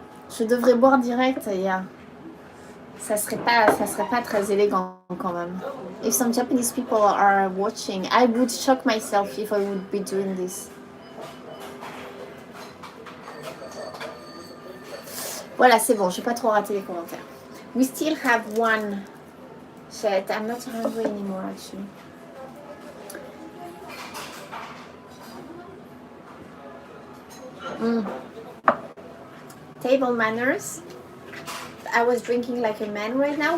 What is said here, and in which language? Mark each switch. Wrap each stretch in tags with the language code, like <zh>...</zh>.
<fr>Je devrais boire direct, yeah. Ça serait pas très élégant quand même.</fr> <en>If some Japanese people are watching, I would shock myself if I would be doing this.</en> <fr>Voilà, c'est bon, j'ai pas trop raté les commentaires.</fr> <en>We still have one. Shit, I'm not hungry anymore actually. Table manners. I was drinking like a man right now.</en>